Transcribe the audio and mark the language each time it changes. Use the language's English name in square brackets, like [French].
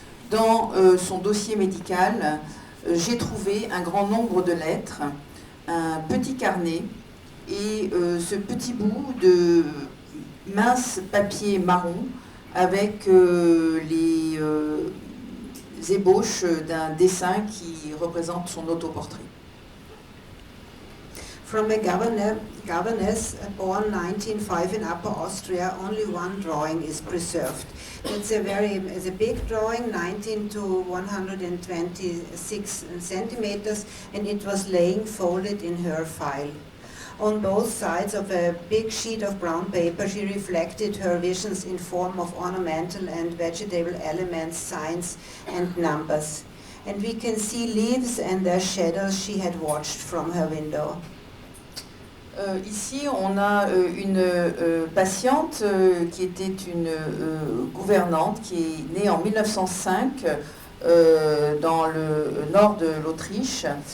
[French] Dans son dossier médical, j'ai trouvé un grand nombre de lettres, un petit carnet et ce petit bout de mince papier marron avec les ébauches d'un dessin qui représente son autoportrait. [English] From a governess born 1905 in Upper Austria, only one drawing is preserved. It's a big drawing, 19 to 126 centimeters, and it was laying folded in her file. On both sides of a big sheet of brown paper, she reflected her visions in form of ornamental and vegetable elements, signs and numbers. And we can see leaves and their shadows she had watched from her window. [French] Ici, on a une patiente qui était une gouvernante qui est née en 1905 dans le nord de l'Autriche.